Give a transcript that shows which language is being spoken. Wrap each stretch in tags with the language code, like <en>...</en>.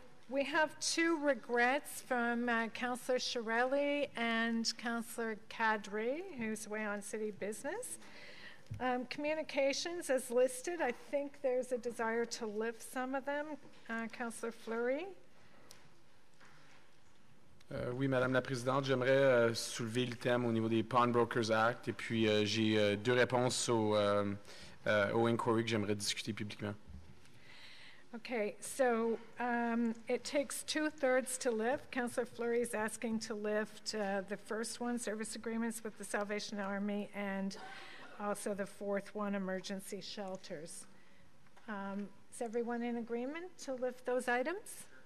<en>We have two regrets from Councillor Shirelli and Councillor Kadri, who's away on city business. Communications as listed, I think there's a desire to lift some of them. Councillor Fleury.</en> <fr>Oui, Madame la Présidente, j'aimerais soulever le thème au niveau des Pawnbrokers Act et puis j'ai deux réponses au inquiry que j'aimerais discuter publiquement.</fr> <en>Okay, so it takes 2/3 to lift. Councillor Fleury is asking to lift the first one, service agreements with the Salvation Army, and also the fourth one, emergency shelters. Is everyone in agreement to lift those items?</en>